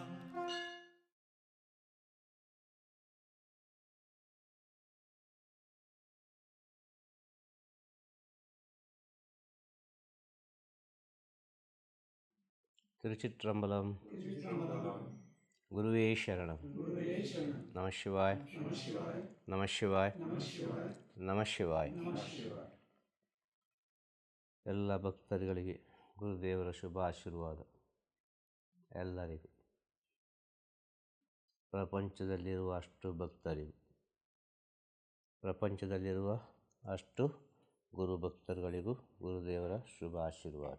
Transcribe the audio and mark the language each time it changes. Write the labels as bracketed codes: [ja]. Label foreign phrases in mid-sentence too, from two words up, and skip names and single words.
[ta] திருச்சிற்றம்பலம். குருவே சரணம். நம சிவாய். நம சிவாய். நம சிவாய். [kn] ಎಲ್ಲ ಭಕ್ತರುಗಳಿಗೆ ಗುರುದೇವರ ಶುಭ ಆಶೀರ್ವಾದ. ಎಲ್ಲರಿಗೂ, ಪ್ರಪಂಚದಲ್ಲಿರುವ ಅಷ್ಟು ಭಕ್ತರಿಗೂ, ಪ್ರಪಂಚದಲ್ಲಿರುವ ಅಷ್ಟು ಗುರು ಭಕ್ತರುಗಳಿಗೂ ಗುರುದೇವರ ಶುಭ ಆಶೀರ್ವಾದ.